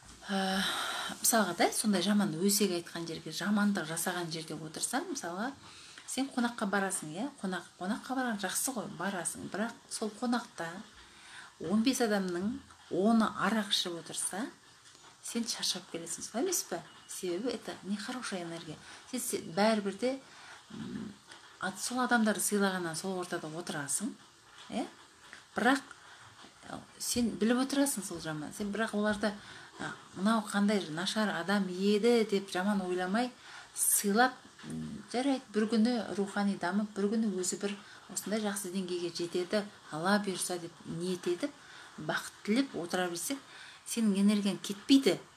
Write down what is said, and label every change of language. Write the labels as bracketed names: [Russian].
[Kazakh] Мысалға да, сондай жаман өсек айтқан жерге, жамандық жасаған жерде отырсаң, мысалға, сен қонаққа барасың, қонаққа барған жақсы ғой, барасың. Бірақ сол қонақта 15 адамның 10-ы арақ ішіп отырса, сен шаршап келесің, солай емес пе? Себебі [Russian] это нехорошая энергия. [Kazakh] Сен бәрібірде сол адамдарды сыйлағаннан сол ортада отырасың, бірақ сен біліп отырасың сол жаман. Сен бірақ оларды мынау қандай нашар адам еді деп жаман ойламай сыйлап, жарайды, бір күні рухани дамып, бір күні өзі бір осындай жақсы деңгейге жетеді, Алла бұйырса деп ниет етіп, бақыт тілеп отыра білсең, сенің энергияң кетпейді.